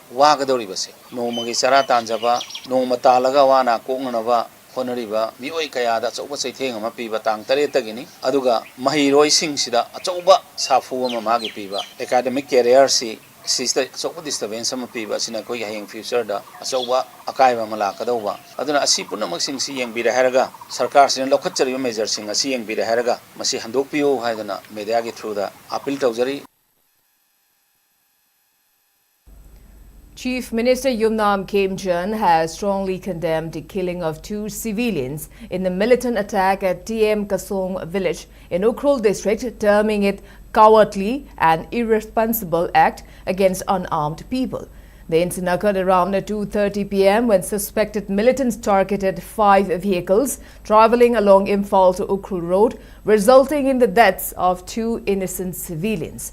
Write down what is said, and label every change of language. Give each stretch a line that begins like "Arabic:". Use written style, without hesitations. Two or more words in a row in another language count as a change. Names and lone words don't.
Manipuri: wagadori base nomagi chara tanjaba noma talaga wana koknaba honoriba mioi kayada chauba chaitheng ama piba tang tare tagini aduga mahiroi sing sida achauba safu ama magi piba
English: academic career
Manipuri: si sista chauba disturbance ama piba sina koi hayeng future da achauba akaiba mala kadauba aduna asi punamak sing si yeng bira heraga sarkar sina lokhatchari measure sing asi yeng bira heraga masi handok piyo haidana media gi through da appeal tawjari.
English: Chief Minister Yumnam Khemchand has strongly condemned the killing of 2 civilians in the militant attack at TM Kasom village in Ukhrul district, terming it cowardly and irresponsible act against unarmed people. The incident occurred around 2:30 p.m. when suspected militants targeted 5 vehicles traveling along Imphal to Ukhrul road, resulting in the deaths of 2 innocent civilians.